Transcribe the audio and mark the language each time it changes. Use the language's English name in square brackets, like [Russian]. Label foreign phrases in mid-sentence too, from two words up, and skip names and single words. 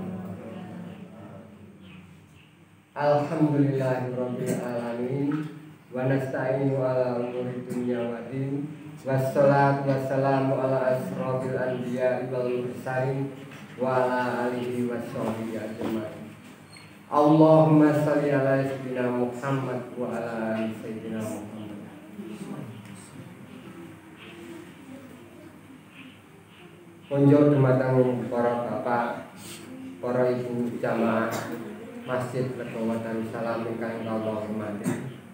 [Arabic] الحمد لله رب العالمين ونستعين على أمور الدنيا والدين والصلاة والسلام على أشرف الأنبياء والمرسلين وعلى آله وصحبه أجمعين. اللهم صل على سيدنا محمد وعلى آل سيدنا محمد. [Javanese] Konjol dumateng para bapak, para ibu jamaah Masjid Legawa Darussalam ingkang kawula hormati.